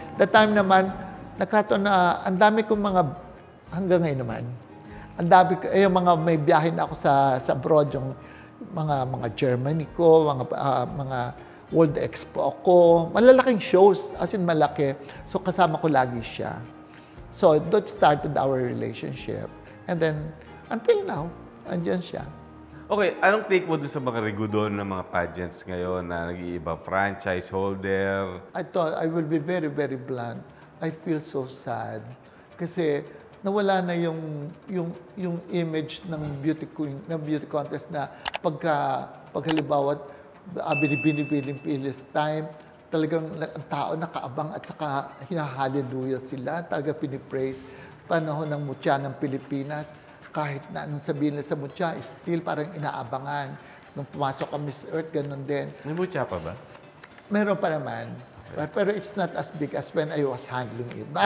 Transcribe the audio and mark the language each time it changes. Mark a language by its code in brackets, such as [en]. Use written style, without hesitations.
[tl] That time naman, nakataon na ang dami kong hanggang ngayon naman, ang dami yung mga may biyahe na ako sa abroad, yung mga Germany ko, mga World Expo ko, malalaking shows, as in malaki. So kasama ko lagi siya. [en] So, that started our relationship. And then, until now, andyan siya. [tl] Okay, anong take mo dun sa mga rigudon ng mga pageants ngayon na nag-iiba franchise holder? [en] I will be very, very blunt. I feel so sad. [tl] Kasi nawala na yung image ng beauty queen, ng beauty contest na pag halimbawa, binibiling-pilis time, talagang ang tao nakaabang at saka hinahaleluya sila. Talaga pinipraise. Panahon ng mutya ng Pilipinas, kahit na anong sabihin nila sa mutya, still parang inaabangan. Nung pumasok ang Miss Earth, ganun din. May mutya pa ba? Meron pa naman. Pero [en] it's not as big as when I was handling it.